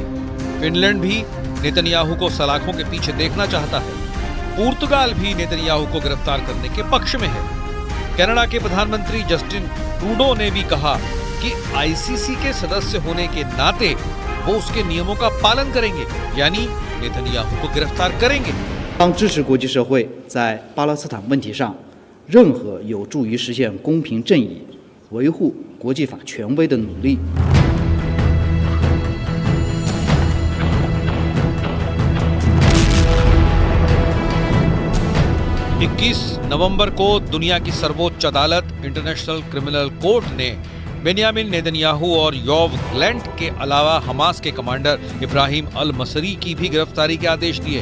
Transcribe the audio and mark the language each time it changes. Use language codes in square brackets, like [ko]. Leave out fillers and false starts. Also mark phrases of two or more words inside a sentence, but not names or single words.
[hi] फिनलैंड भी नेतन्याहू को सलाखों के पीछे देखना चाहता है। पुर्तगाल भी नेतन्याहू को गिरफ्तार करने के पक्ष में है। कनाडा के प्रधानमंत्री जस्टिन ट्रूडो ने भी कहा कि आईसीसी के सदस्य होने के नाते वो उसके नियमों का पालन करेंगे, यानी नेतन्याहू को गिरफ्तार करेंगे। [zh] 当支持国际社会在巴勒斯坦问题上任何有助于实现公平正义、维护国际法权威的努力。 [hi] 21 नवंबर को दुनिया की सर्वोच्च अदालत इंटरनेशनल क्रिमिनल कोर्ट ने बेन्यामिन नेतन्याहू और योव गैलेंट के अलावा हमास के कमांडर इब्राहिम अल मसरी की भी गिरफ्तारी के आदेश दिए।